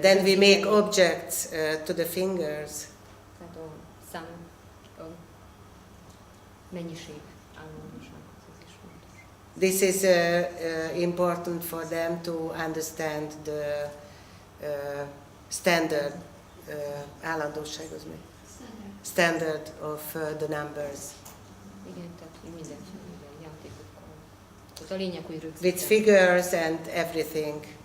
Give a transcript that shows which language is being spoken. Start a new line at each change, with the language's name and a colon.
English: Then we make objects to the fingers.
Hungarian: Tehát a szám, a mennyiség állandóság, ez is fontos.
English: This is important for them to understand the standard
Hungarian: állandóság az mi?
English: Standard of the numbers.
Hungarian: Igen, tehát mindenféle játékokkal. Tehát a lényeg, hogy rögzíteni.
English: With figures and everything.